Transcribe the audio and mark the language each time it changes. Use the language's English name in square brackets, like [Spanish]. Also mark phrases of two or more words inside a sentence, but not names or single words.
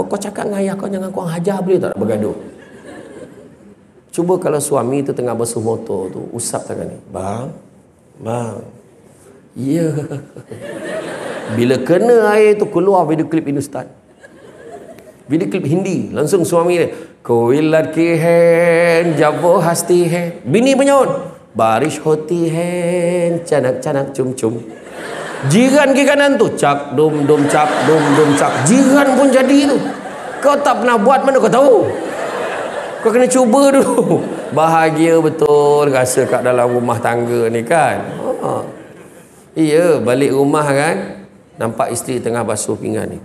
[Malay] Kau cakap dengan ayah kau, jangan kau hajar boleh tak bergaduh. Cuba kalau suami tu tengah basuh motor tu, usap tangan ni. Bang. Ya. Bila kena air tu, keluar video klip Hindustan. Video klip Hindi. Langsung suami dia, [Hindi] कोई लड़की है जब वो हंसती है, [Malay] bini menyaut, [Hindi] बारिश होती है canak canak cum cum. [Malay] Jiran ke kanan tu, cak dum dum cak dum dum cak. Jiran pun jadi tu. Kau tak pernah buat, mana kau tahu? Kau kena cuba dulu. Bahagia betul rasa kat dalam rumah tangga ni kan. Iya, balik rumah kan, nampak isteri tengah basuh pinggan ni.